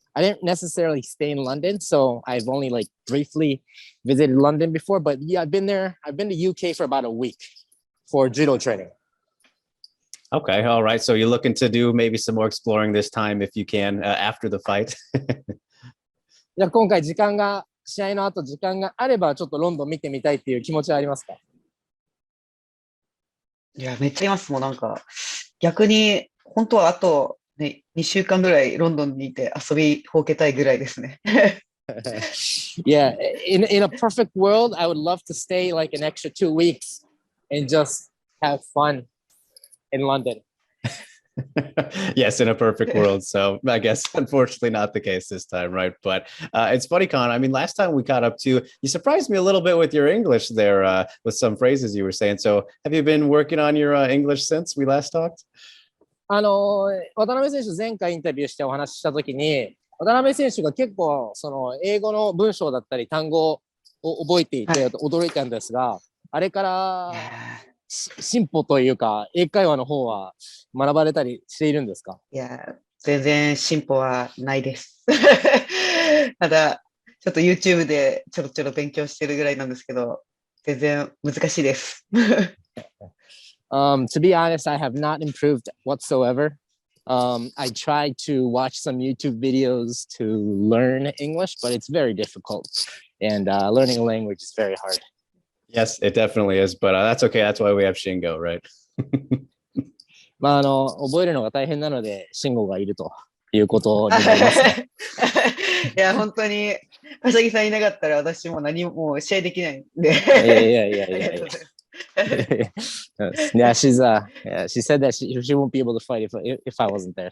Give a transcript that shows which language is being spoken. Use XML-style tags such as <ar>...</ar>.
<en>I didn't necessarily stay in London, so I've only briefly visited London before. But yeah, I've been there. I've been to UK for about a week for judo training. Okay, all right. So you're looking to do maybe some more exploring this time if you can after the fight.</en> <ja>じゃあ今回試合の後時間があればちょっとロンドン見てみたいっていう気持ちはありますか？いや、めっちゃいます。もう逆に、本当はあと、ね、2週間ぐらいロンドンにいて遊びほうけたいぐらいですね。</ja> <en>Yeah, in a perfect world, I would love to stay an extra 2 weeks and just have fun in London. Yes, in a perfect world. So I guess unfortunately not the case this time, right? But it's funny, Con. I mean, last time we caught up too, you surprised me a little bit with your English there, with some phrases you were saying. So have you been working on your English since we last talked?</en> <ja>渡辺選手前回インタビューしてお話ししたときに、渡辺選手が結構英語の文章だったり単語を覚えていて驚いたんですが、あれから進歩というか英会話の方は学ばれたりしているんですか？いや、全然進歩はないです。ただ、ちょっと YouTube でちょろちょろ勉強してるぐらいなんですけど、全然難しいです。</ja> <en>To be honest, I have not improved whatsoever. I tried to watch some YouTube videos to learn English, but it's very difficult. And learning a language is very hard. Yes, it definitely is, but that's okay. That's why we have Shingo, right?</en> <ja>覚えるのが大変なので、慎吾がいるということになりますね。いや、本当に、笠木さんいなかったら私も何も試合できないんで。いやいやいやいありやいや。がとうございます。</ja> <en>Yeah, she said that she won't be able to fight if I wasn't there.</en>